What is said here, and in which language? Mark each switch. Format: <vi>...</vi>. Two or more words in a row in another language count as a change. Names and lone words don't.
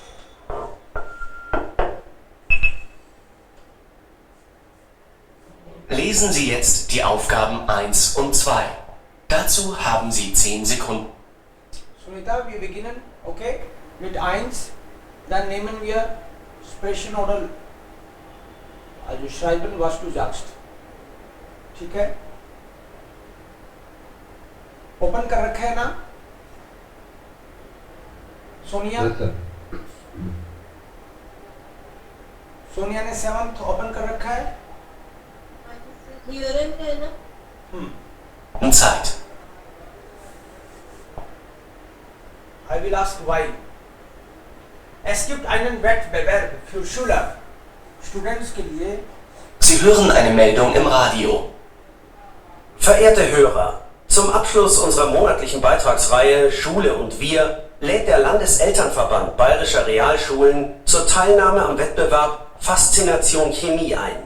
<de>Lesen Sie jetzt die Aufgaben 1 und 2. Dazu haben Sie 10 Sekunden. Sunita, wir beginnen, okay? Mit 1, dann nehmen wir sprechen oder also schreiben, was du sagst.</de> <hi>ठीक है? ओपन कर रखा है ना? सोनिया? सोनिया ने 7th ओपन कर रखा है?</hi> <de>Zeit.</de> <en>I will ask why.</en> <de>Es gibt einen Wettbewerb für Schüler,</de> <hi>Students के लिए.</hi> <de>Sie hören eine Meldung im Radio. Verehrte Hörer, zum Abschluss unserer monatlichen Beitragsreihe Schule und Wir lädt der Landeselternverband Bayerischer Realschulen zur Teilnahme am Wettbewerb Faszination Chemie ein.</de>